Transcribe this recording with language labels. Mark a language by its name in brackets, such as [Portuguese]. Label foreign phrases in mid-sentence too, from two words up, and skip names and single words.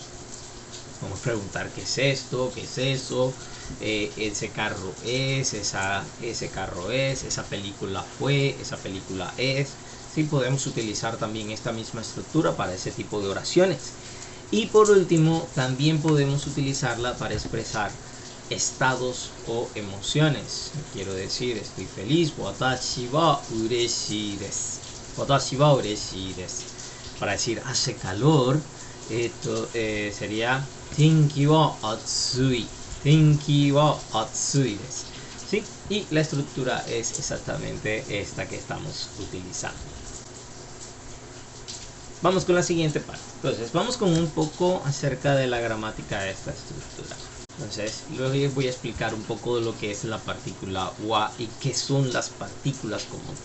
[Spanish] Vamos a preguntar qué es esto, qué es eso, ese carro es, ese carro es, esa película fue, esa película es. Sí, podemos utilizar también esta misma estructura para ese tipo de oraciones. Y por último, también podemos utilizarla para expresar estados o emociones. Quiero decir, estoy feliz. [Japanese] 私は嬉しいです。私は嬉しいです. [Spanish] Para decir hace calor, esto sería [Japanese] 天気は暑い. 天気は暑いです. [Spanish] ¿Sí? Y la estructura es exactamente esta que estamos utilizando. Vamos con la siguiente parte. Entonces, vamos con un poco acerca de la gramática de esta estructura. Entonces, luego les voy a explicar un poco de lo que es la partícula wa y qué son las partículas como tal.